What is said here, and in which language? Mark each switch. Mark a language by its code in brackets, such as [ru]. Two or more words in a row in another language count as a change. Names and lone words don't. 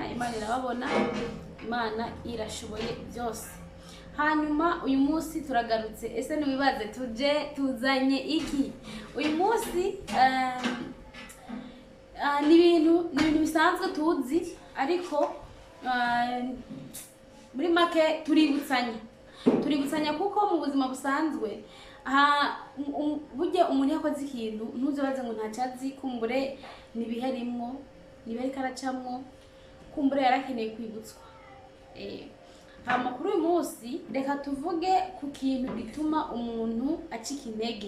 [rw] Imana irababona, Imana irashoboye byose. Hanyuma uyu munsi turagarutse. Ese niwibaze tuzanye iki uyu munsi? [rn] Ni ibintu bisanzwe tuzi, ariko muri make tuributsanya kuko mu buzima busanzwe burya umuntu yakoze ikintu ntuzibaze ngo ntacyazi, kumbure nibiharimwo nibari karacamwo, kumbure yarakeneye kwibutswa. Hama kuri uyu munsi reka tuvuge ku kintu gituma umuntu acika intege.